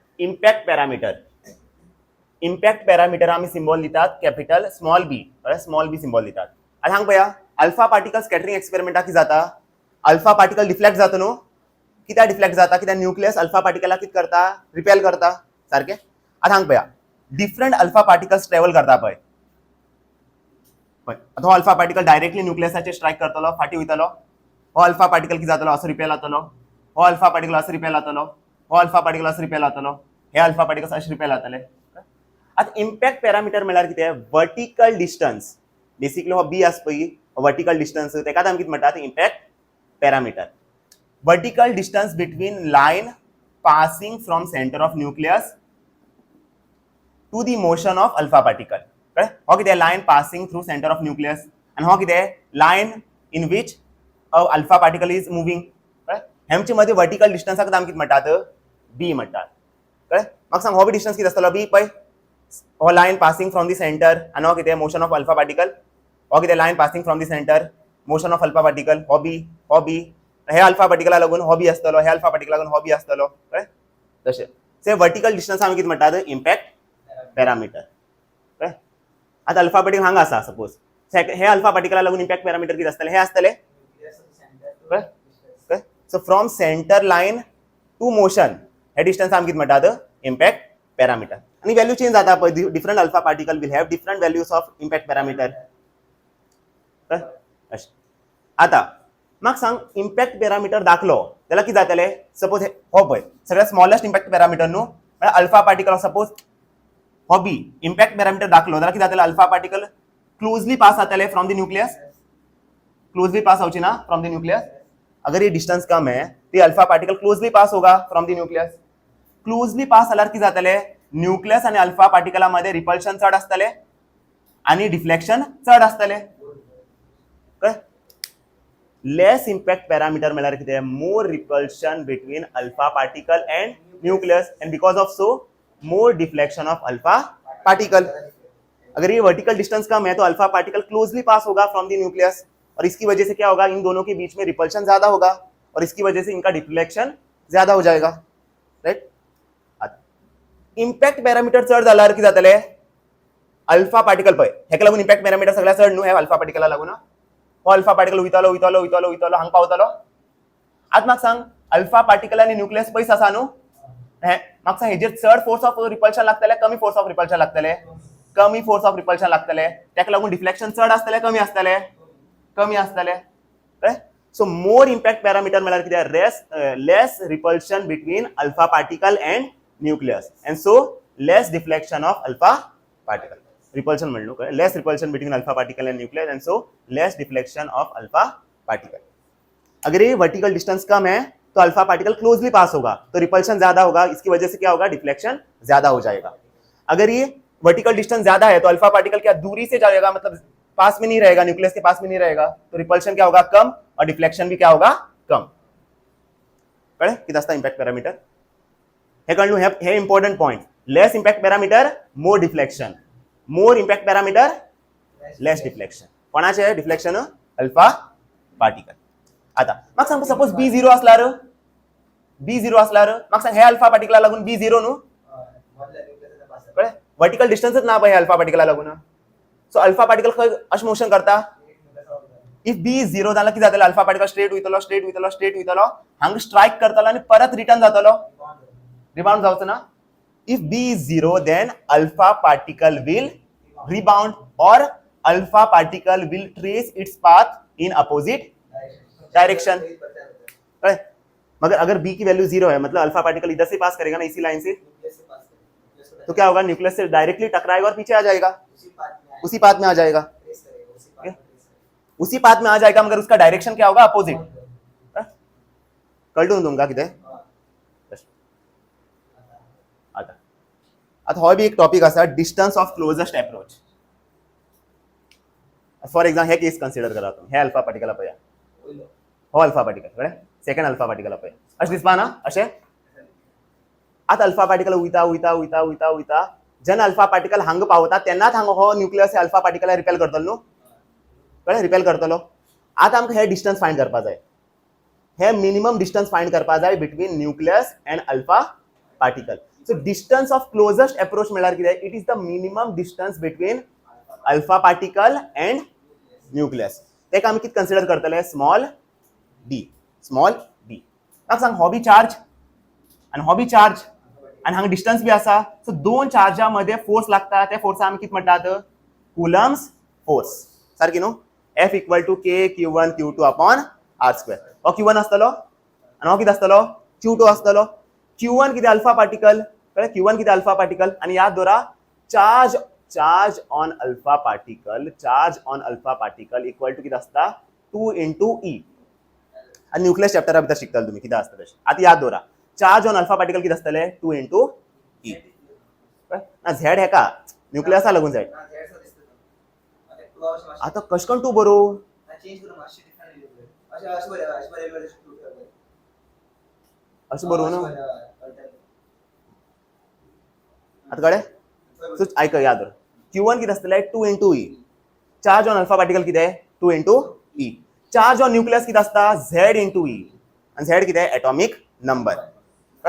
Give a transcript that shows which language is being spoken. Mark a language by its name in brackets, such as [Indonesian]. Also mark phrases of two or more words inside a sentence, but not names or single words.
[English] impact parameter [Konkani] आम्ही सिम्बॉल दितात [English] capital small B [Konkani] सिम्बॉल दितात. आता हांगा पळया [English] alpha particle scattering [Konkani] एक्सपेरिमेंटाक कितें जाता, [English] alpha particle deflect [Konkani] जाता न्हू, कित्याक डिफ्लेक्ट जाता, कित्याक [English] nucleus alpha [Konkani] पार्टिकलाक कितें करता, रिपेल करता, सारकें. आता हांगा पळया [English] different alpha particles travel [Konkani] करता पळय. आता हो [English] alpha particle directly [Konkani] न्यूक्लियसाचेर स्ट्रायक करतलो, फाटी वयतलो. हो [English] alpha particle [Konkani] कितें जातलो, असो रिपेल जातलो. हो [English] alpha particle [Konkani] असो रिपेल जातलो. हो [English] alpha particle [Konkani] असो रिपेल जातलो. हे [English] alpha particles [Konkani] अशे रिपेल जातले. आता [English] impact parameter [Konkani] म्हळ्यार कितें, [English] vertical distance. [Konkani] बेसिकली हो बी आसा पळय, [English] vertical distance, [Konkani] तेकाच आमी कितें म्हणटात, [English] impact parameter. vertical distance between line passing from centre of nucleus to the motion of alpha particle. [Konkani] हो कितें, [English] line passing through centre of nucleus, [Konkani] आनी हो कितें, [English] line in which alpha particle is moving. [Konkani] हेमचे मध्ये वर्टिकल डिस्टन्साक आमी कितें म्हणटात, बी म्हणटात. म्हाका सांग हो बी डिस्टन्स कितें आसतलो, बी पळय. [English] हो line passing from the centre [Konkani] आनी हो कितें, [English] motion of alpha particle. [Konkani] हो कितें, [English] line passing from the centre, motion of alpha particle. [Konkani] हो बी हे [English] alpha particle [Konkani] लागून हो बी आसतलो, हे अल्फा पार्टिकला लागून हो बी आसतलो. तशें से [English] vertical distance [Konkani] आमी कितें म्हणटात, [English] impact parameter. [Konkani] आता [English] alpha particle [Konkani] हांगा आसा सपोज, हे अल्फा पार्टिकला लागून [English] impact parameter [Konkani] कितें आसतले, हे आसतले. [English] so from centre line to motion [Konkani] हे डिस्टन्स आमी कितें म्हणटात, [English] impact parameter. [Konkani] आनी व्हॅल्यू चेंज जाता पळय, [English] different alpha particle will have different values of impact parameter. [Konkani] आता म्हाका सांग [English] impact parameter [Konkani] दाखलो जाल्यार कितें जातले, सपोज हो पळय सगळ्यात [English] smallest impact parameter [Konkani] न्हू, [English] alpha particle [Konkani] सपोज हो बी [English] impact parameter [Konkani] दाखलो जाल्यार कितें जातले, [English] alpha particle closely pass [Konkani] जातले [English] from the nucleus, closely pass [Konkani] होची ना [English] from the nucleus. [Hindi] अगर ये डिस्टेंस कम है तो [English] alpha particle closely pass [Hindi] होगा [English] from the nucleus. closely pass [Konkani] जाल्यार कितें जातले, न्यूक्लियस आणि [English] alpha particle [Konkani] मध्ये रिपल्शन चड आसतले आणि डिफ्लेक्शन चड आसतले. [English] less impact parameter [Konkani] म्हळ्यार कितें, [English] more repulsion between alpha particle and nucleus, and because of so more deflection of alpha particle. [Hindi] अगर ये [English] vertical distance [Hindi] कम है तो [English] alpha particle closely pass [Hindi] होगा [English] from the nucleus, [Hindi] और इसकी वजह से क्या होगा, इन दोनों के बीच में रिपल्शन ज्यादा होगा और इसकी वजह से इनका डिफ्लेक्शन ज्यादा हो जाएगा. राइट. [English] impact parameter [Konkani] चड जाल्यार कितें जातले, [English] alpha particle [Konkani] पळय हेका लागून [English] impact parameter [Konkani] सगळ्यात चड न्हू, हे [English] alpha particle [Konkani] लागून. हो [English] alpha particle [Konkani] वयतलो हांगा पावतलो. आतां म्हाका सांग [English] alpha particle [Konkani] आनी न्यूक्लियस पयस आसा न्हू, म्हाका सांग हेजेर चड [English] force of repulsion [Konkani] लागतले, कमी [English] force of repulsion [Konkani] लागतले, कमी [English] force of repulsion [Konkani] लागतले. तेका लागून डिफ्लेक्शन चड आसतले, कमी आसतले, कमी आसतले. [English] so more impact parameter [Konkani] म्हळ्यार कितें, [English] less repulsion between alpha particle and nucleus, and so less deflection of alpha particle. [Konkani] रिपल्शन म्हणलो काय, [English] less repulsion between alpha particle and nucleus, and so less deflection of alpha particle. [Hindi] अगर ये [English] vertical distance [Hindi] कम है तो [English] alpha particle closely pass [Hindi] होगा तो रिपल्शन ज्यादा होगा, इसकी वजह से क्या होगा, डिफ्लेक्शन ज्यादा हो जाएगा. अगर ये [English] vertical distance [Hindi] ज्यादा है तो [English] alpha particle [Hindi] क्या दूरी से जाएगा, मतलब पास में नहीं रहेगा, न्यूक्लियस के पास में नहीं रहेगा, तो रिपल्शन क्या होगा, कम, और डिफ्लेक्शन भी क्या होगा, कम. [Konkani] कळ्ळें कितें आसता [English] impact parameter. [Konkani] हे कळ्ळें, हे [English] important point. less impact parameter, more deflection. More impact parameter, less deflection. [Konkani] कोणाचे डिफ्लेक्शन, [English] alpha particle. [Konkani] आता म्हाका सांग सपोज [English] B zero [Konkani] असल्यार म्हाका सांग हे [English] alpha particle [Konkani] लागून [English] B zero [Konkani] न्हू, कळ्ळें, [English] vertical distance [Konkani] ना पळय [English] alpha particle [Konkani] लागून. सो [English] alpha particle [Konkani] खंय अशें मोशन करता. [English] if B is zero [Konkani] जाल्यार कितें जातलें, [English] alpha particle straight [Konkani] वयतलो, हांगा स्ट्रायक करतलो आनी परत रिटर्न जातलो, रिबाउंड जावचो ना. [English] if B is zero then alpha particle will rebound [Hindi] और [English] alpha particle will trace its path in opposite direction. [Hindi] मगर अगर बी की वैल्यू जीरो है, मतलब [English] alpha particle [Hindi] इधर से पास करेगा ना, इसी लाइन से, तो क्या होगा, न्यूक्लियस से डायरेक्टली टकराएगा और पीछे आ जाएगा, उसी पाथ में आ जाएगा, उसी पाथ में आ जाएगा, मगर उसका डायरेक्शन क्या होगा, अपोजिट. [Konkani] कळटून तुमकां कितें. आता हो बी एक टॉपिक आसा, [English] distance of closest approach. for example [Konkani] हे केस कन्सिडर करा तुम्ही, हे [English] alpha particle [Konkani] पळया, हो [English] alpha particle [Konkani] कळ्ळें, [English] second alpha particle [Konkani] पळय, अशें दिसपा ना अशें. आता [English] alpha particle [Konkani] वयता जेन्ना [English] alpha particle [Konkani] हांगा पावता तेन्नाच हांगा हो [English] nucleus alpha particle repel [Konkani] करतलो न्हू, कळ्ळें, रिपेल करतलो. आता आमकां हे डिस्टन्स फायंड करपा जाय, हे [English] minimum distance find [Konkani] करपा जाय [English] between nucleus and alpha particle. so distance of closest approach [Konkani] म्हळ्यार कितें [English] it is the minimum distance between alpha particle and nucleus [Konkani] तेका आमी कितें कन्सिडर करतले [English] small D [Konkani] म्हाका सांग हो [English] B charge [Konkani] आनी हो [English] B charge [Konkani] आनी हांगा [English] distance B [Konkani] आसा सो दोन चार्जा मध्ये फोर्स लागता त्या फोर्सा आमी कितें म्हणटात [English] Coulomb's force [Konkani] सारकी न्हू F [English] equal to K Q1 Q2 upon R square [Konkani] हो Q1 आसतलो आनी हो कितें आसतलो Q2 आसतलो Q1 कितें [English] alpha particle [Konkani] कळ्ळें Q1 कितें [English] alpha particle [Konkani] आनी याद दवरा [English] charge on alpha particle equal to [Konkani] कितें आसता [English] 2 into E [Konkani] आनी न्यूक्लियस चॅप्टरा भितर शिकताले तुमी कितें आसता तशें आतां याद दवरा [English] charge on alpha particle [Konkani] कितें आसतले [English] 2 into E [Konkani] ना झेड हेका न्यूक्लियसा लागून झेड आता कश करून तू बरो अशें बरो न्हू आता कळ्ळें सो आयक याद Q1 कितें आसतलें [English] 2 into E charge on alpha particle [Konkani] कितें [English] 2 into E charge on nucleus [Konkani] कितें आसता [English] Z into E [Konkani] आनी Z कितें [English] atomic number [Konkani] कळ्ळें